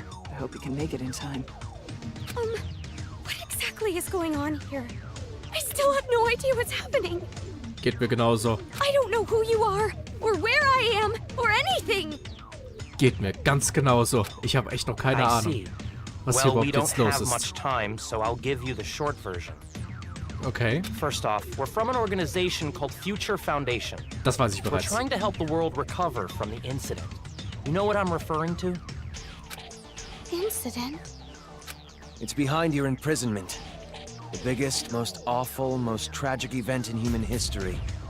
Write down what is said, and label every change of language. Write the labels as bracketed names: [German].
[English] I hope he can make it in time. What exactly is going on here? I still have no idea what's happening. [German] Geht mir genauso. [English] I don't know who you are, or where I am, or anything. [German] Geht mir ganz genauso. Ich habe echt noch keine Ahnung, was hier überhaupt jetzt los ist. [English] Much time, so I'll give you the short version. Okay. First off, we're from an organization called Future Foundation. [German] Das weiß ich [English] We're [German] bereits. [English] trying to help the world recover from the incident. You know what I'm referring to? Incident? It's behind your imprisonment. The biggest, most awful, most tragic event in human history.